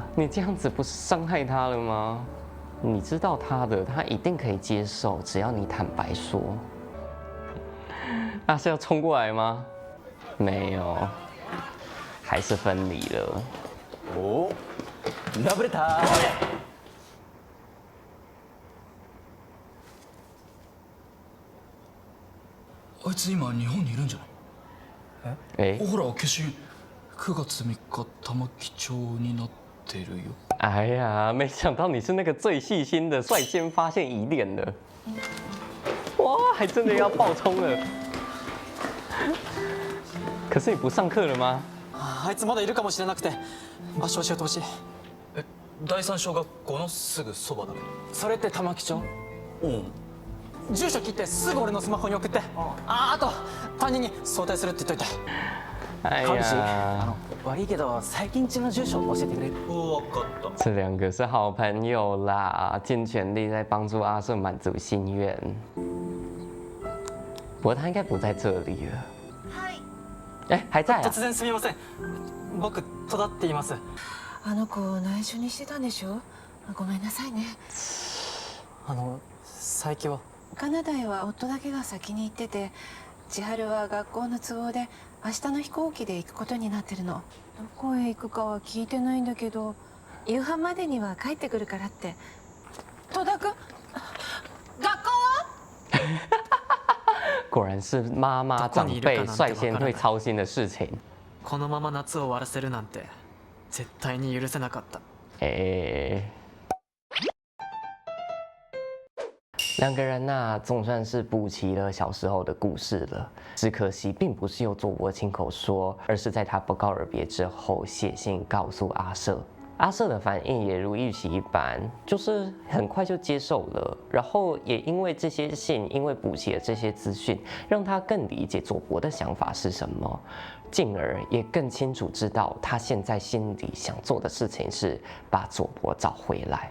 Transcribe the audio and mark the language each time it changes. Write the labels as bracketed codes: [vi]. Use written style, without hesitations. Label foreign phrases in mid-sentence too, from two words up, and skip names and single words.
[zh] 你这样子不是伤害他了吗？你知道他的，他一定可以接受，只要你坦白说。阿瑟要冲过来吗？没有，还是分离了。 [ja] お、ラブレター。あいつ今日本にいるんじゃない？ [zh] 哎 [ja] ほら消印9月3日玉城町になってるよ。 [zh] 哎呀，没想到你是那个最细心的，率先发现疑点的。哇，还真的要爆冲了。可是你不上课了吗？ [ja] あいつまだいるかもしれなくて場所教えてほしい。第三小学校のすぐそばだけど。それって玉城町？うん。住所聞いてすぐ俺のスマホに送って。あと担任に早退するって言っといて。 [zh] 哎川口、呀， [ja] 悪いけど最近家の住所教えてくれる？分かった。 [zh] 这两个是好朋友啦，尽全力在帮助阿瑟满足心愿。不过他应该不在这里了。 [ja] はい。 [zh] 哎，还在啊？ [ja] 突然すみません。僕戸田って言います。あの子内緒にしてたんでしょ？ごめんなさいね。佐伯は？カナダへは夫だけが先に行ってて、千春は学校の都合で明日の飛行機で行くことになってるの。どこへ行くかは聞いてないんだけど、夕飯までには帰ってくるからって。戸田君、学校は？ [zh] 果然是妈妈长辈率先会操心的事情。 [ja] このまま夏を終わらせるなんて絶対に許せなかった。 [zh] 两个人呐，总算是补齐了小时候的故事了。只可惜，并不是由佐伯亲口说，而是在他不告而别之后写信告诉阿瑟。阿瑟的反应也如预期一般，就是很快就接受了。然后也因为这些信，因为补齐了这些资讯，让他更理解佐伯的想法是什么，进而也更清楚知道他现在心里想做的事情是把佐伯找回来。